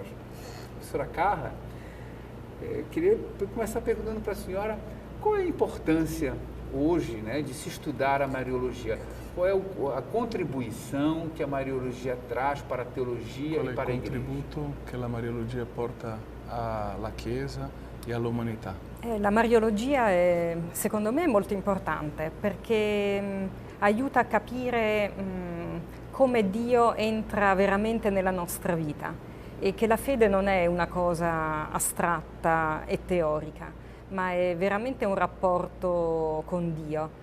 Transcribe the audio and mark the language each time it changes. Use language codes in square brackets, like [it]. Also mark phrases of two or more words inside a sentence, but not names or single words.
[pt] Professora Carla, queria começar perguntando para a senhora qual é a importância hoje, né, de se estudar a Mariologia. Qual é a contribuição que a Mariologia traz para a teologia e para a igreja? Qual é o contributo que a Mariologia [it] porta alla Chiesa e all'umanità? La Mariologia secondo me è molto importante perché aiuta a capire come Dio entra veramente nella nostra vita e che la fede non è una cosa astratta e teorica, ma è veramente un rapporto con Dio.